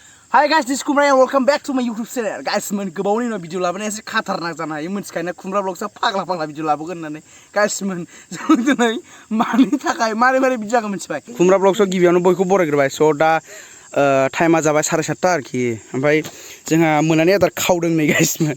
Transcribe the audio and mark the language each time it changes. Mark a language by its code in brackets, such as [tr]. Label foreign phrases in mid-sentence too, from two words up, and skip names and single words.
[en] Hi guys, this is Kulumbai and welcome back to my YouTube channel. Guys, man, [brx] gobaवनि उनाव भिडिअ लाबोनाया एसे खाथारनाक जानो हायो मोनथिखायोना खुमब्रा ब्लगसा फाग्ला भिडिअ लाबोगोन होननानै. [en] Guys, man, [brx] जों दिनै मानि थाखाय मारै बिदि जागोन मोनथिबाय. खुमब्रा ब्लगसाव गिबियावनो बयखौ बरायग्रोबाय. स' दा टाइमा जाबाय 7:30 आरोखि. ओमफ्राय जोंहा मोनानि आदार खावदों नै [en] guys, man.